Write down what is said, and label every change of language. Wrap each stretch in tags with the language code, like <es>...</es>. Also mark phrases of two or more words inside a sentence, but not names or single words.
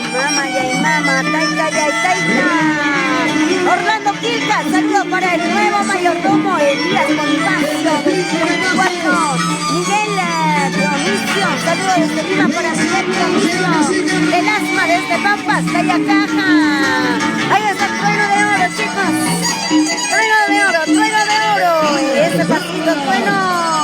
<es>Mama y mama, taita y taita. Orlando Quilca, saludo para el nuevo mayordomo Elías Bonifacio, 24. Miguel Dionisio, saludo desde Lima para Miguel Dionisio. Del asma desde Pampas, Cayacaja. Ahí está el trueno de oro, chicos. Trueno de oro. Ese pasito trueno.</es>